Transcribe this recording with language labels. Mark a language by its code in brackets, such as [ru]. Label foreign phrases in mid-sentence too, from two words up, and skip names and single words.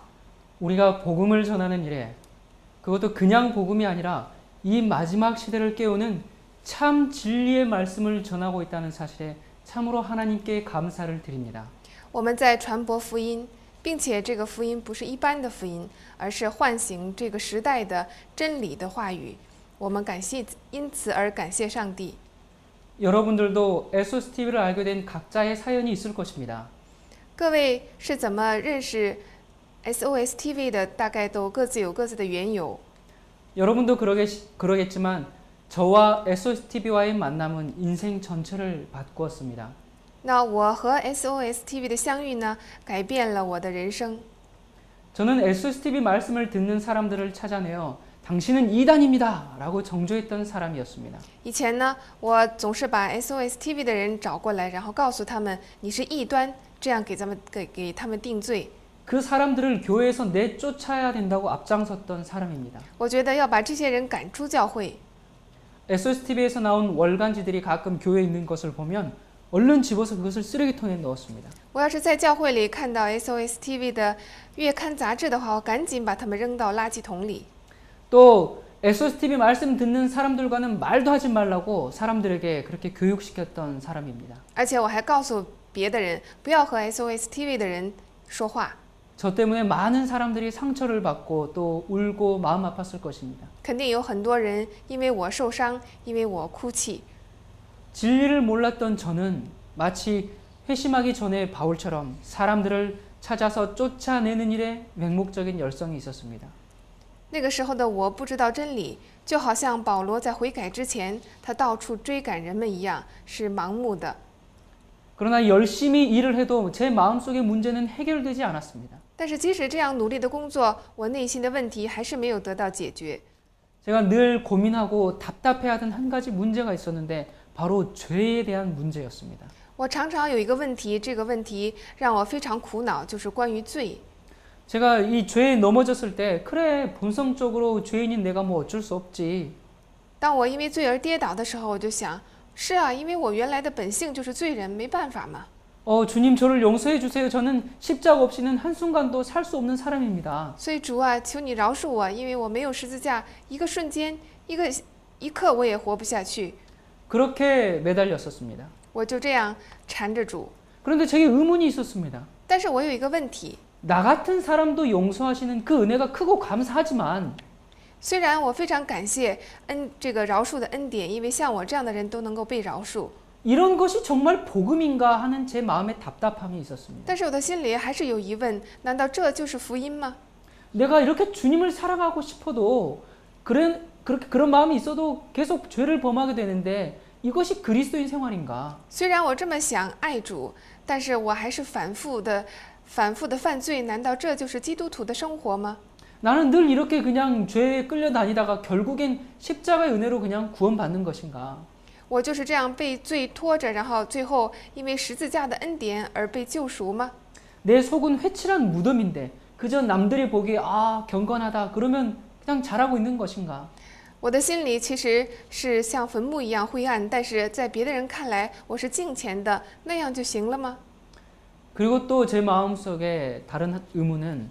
[ko] 우리가 복음을 전하는 일에 그것도 그냥 복음이 아니라 이 마지막 시대를 깨우는 참 진리의 말씀을 전하고 있다는 사실에 참으로 하나님께 감사를 드립니다. [zh] 我们在传播福音，并且这个福音不是一般的福音，而是唤醒这个时代的真理的话语。我们因此而感谢上帝。 [ko] 여러분들도 SOSTV를 알게 된 각자의 사연이 있을 것입니다. [zh] 各位是怎么认识 SOS TV 的？大概都各自有各自的缘由。 [ko] 여러분도 그러겠지만 저와 SOSTV와의 만남은 인생 전체를 바꾸었습니다. [zh] 那我和 SOS TV 的相遇呢，改变了我的人生。 [ko] 저는 SOSTV 말씀을 듣는 사람들을 찾아내어 당신은 이단입니다 라고 정죄했던 사람이었습니다. [zh] 以前呢，我总是把 SOS TV 的人找过来，然后告诉他们你是异端，这样给他们定罪。 [ko] 그 사람들을 교회에서 내쫓아야 된다고 앞장섰던 사람입니다. [zh] 我觉得要把这些人赶出教会。 [ko] SOSTV에서 나온 월간지들이 가끔 교회에 있는 것을 보면 얼른 집어서 그것을 쓰레기통에 넣었습니다. [zh] 我要是在教会里看到 SOS TV 的月刊杂志的话，我赶紧把它们扔到垃圾桶里。 [ko] 또 SOSTV 말씀 듣는 사람들과는 말도 하지 말라고 사람들에게 그렇게 교육시켰던 사람입니다. [zh] 而且我还告诉别的人不要和 SOS TV 的人说话。 [ko] 저 때문에 많은 사람들이 상처를 받고 또 울고 마음 아팠을 것입니다. [zh] 肯定有很多人因为我受伤，因为我哭泣。 [ko] 진리를 몰랐던 저는 마치 회심하기 전에 바울처럼 사람들을 찾아서 쫓아내는 일에 맹목적인 열성이 있었습니다. [zh] 那个时候的我不知道真理，就好像保罗在悔改之前，他到处追赶人们一样，是盲目的。 [ko] 그러나 열심히 일을 해도 제 마음속의 문제는 해결되지 않았습니다. [zh] 但是即使这样努力的工作，我内心的问题还是没有得到解决。 [ko] 제가 늘 고민하고 답답해하던 한 가지 문제가 있었는데 바로 죄에 대한 문제였습니다. [zh] 我常常有一个问题，这个问题让我非常苦恼，就是关于罪。 [ko] 제가 이 죄에 넘어졌을 때 그래 본성적으로 죄인인 내가 뭐 어쩔 수 없지. [zh] 当我因为罪而跌倒的时候，我就想，是啊，因为我原来的本性就是罪人，没办法嘛。 [ko] 주님 저를 용서해 주세요. 저는 십자가 없이는 한순간도 살 수 없는 사람입니다. [zh] 所以主啊，求你饶恕我，因为我没有十字架，一个瞬间，一刻我也活不下去。 [ko] 그렇게 매달렸었습니다. [zh] 我就这样缠着主。 [ko] 그런데 제게 의문이 있었습니다. [zh] 但是我有一个问题， [ko] 나 같은 사람도 용서하시는 그 은혜가 크고 감사하지만 [zh] 虽然我非常感谢这个饶恕的恩典，因为像我这样的人都能够被饶恕， [ko] 이런 것이 정말 복음인가 하는 제 마음의 답답함이 있었습니다. [zh] 但是我的心里还是有疑问：难道这就是福音吗？ [ko] 내가 이렇게 주님을 사랑하고 싶어도 그런 마음이 있어도 계속 죄를 범하게 되는데 이것이 그리스도인 생활인가? [zh] 虽然我这么想爱主，但是我还是反复的犯罪，难道这就是基督徒的生活吗？ [ko] 나는 늘 이렇게 그냥 죄에 끌려다니다가 결국엔 십자가의 은혜로 그냥 구원받는 것인가? [zh] 我就是这样被罪拖着，然后最后因为十字架的恩典而被救赎吗？ [ko] 내 속은 회칠한 무덤인데 그저 남들이 보기에 경건하다 그러면 그냥 잘하고 있는 것인가? [zh] 我的心里其实是像坟墓一样灰暗，但是在别的人看来我是敬虔的，那样就行了吗？ [ko] 그리고 또 제 마음속에 다른 의문은